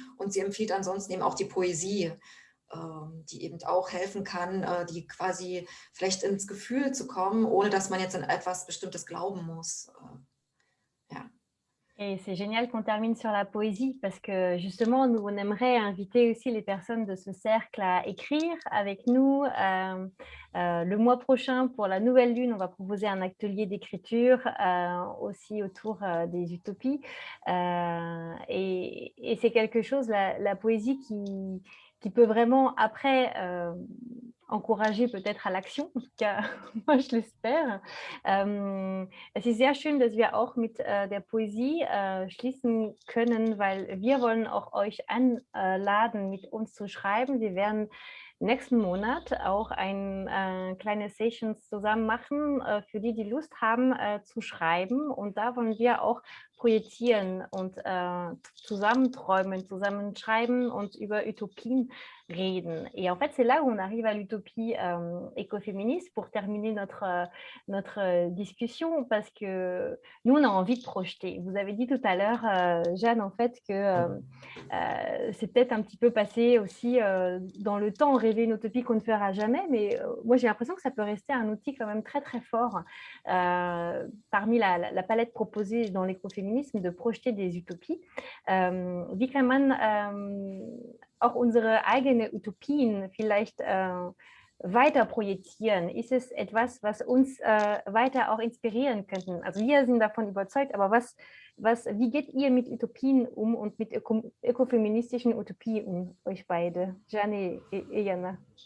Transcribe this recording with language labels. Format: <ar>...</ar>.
<de>Und sie empfiehlt ansonsten eben auch die Poesie, die eben auch helfen kann, die quasi vielleicht ins Gefühl zu kommen, ohne dass man jetzt an etwas Bestimmtes glauben muss. Ja.</de> <fr>Et c'est génial qu'on termine sur la poésie parce que justement, nous, on aimerait inviter aussi les personnes de ce cercle à écrire avec nous. Le mois prochain, pour la nouvelle lune, on va proposer un atelier d'écriture aussi autour des utopies. Et c'est quelque chose, la poésie, qui peut vraiment après encourager peut-être à l'action, en tout cas, moi je l'espère.</fr> <de>Es ist sehr schön, dass wir auch mit der Poesie schließen können, weil wir wollen auch euch einladen, mit uns zu schreiben. Wir werden nächsten Monat auch kleine Sessions zusammen machen, für die Lust haben zu schreiben. Und da wollen wir auch projizieren und zusammen träumen, zusammen schreiben und über Utopien reden.</de> <fr>Et en fait, c'est là où on arrive à l'utopie écoféministe pour terminer notre discussion, parce que nous, on a envie de projeter. Vous avez dit tout à l'heure, Jeanne, en fait, que c'est peut-être un petit peu passé aussi dans le temps, rêver une utopie qu'on ne fera jamais, mais moi, j'ai l'impression que ça peut rester un outil quand même très, très fort parmi la palette proposée dans l'écoféminisme de projeter des utopies.</fr> <de>Wie kann man auch unsere eigenen Utopien vielleicht weiter projizieren? Ist es etwas, was uns weiter auch inspirieren könnte? Also wir sind davon überzeugt, aber wie geht ihr mit Utopien um und mit ökofeministischen Utopien um, euch beide, Jeanne et Jana?</de>